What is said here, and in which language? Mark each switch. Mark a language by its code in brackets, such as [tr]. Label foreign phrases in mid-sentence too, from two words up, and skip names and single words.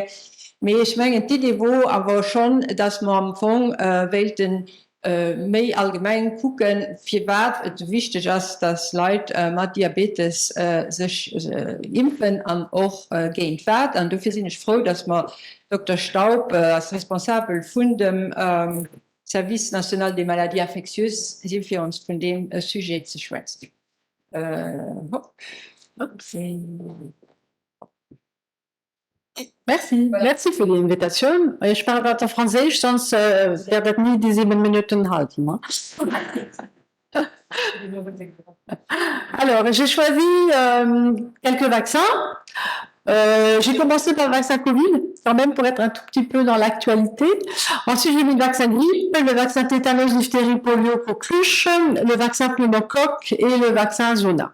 [de] Aber ich meine, die Idee war aber schon, dass man am Anfang wollten mehr allgemein gucken, für was es wichtig ist, dass Leute mit Diabetes sich impfen und auch gehen werden. Und dafür bin ich froh, dass wir Dr. Staub als responsable von dem Service National des Maladies Infectieuses sind für uns von dem Sujet zu schwätzen. Merci. Merci für die Invitation. Ich parle weiter Französisch, sonst werde ich nie die 7 Minuten halten. Ne? [fr] Alors, j'ai choisi quelques vaccins. J'ai commencé par le vaccin Covid, quand même pour être un tout petit peu dans l'actualité. Ensuite, j'ai mis le vaccin grippe, le vaccin tétanos, diphtérie, polio, coqueluche, le vaccin pneumocoque et le vaccin Zona.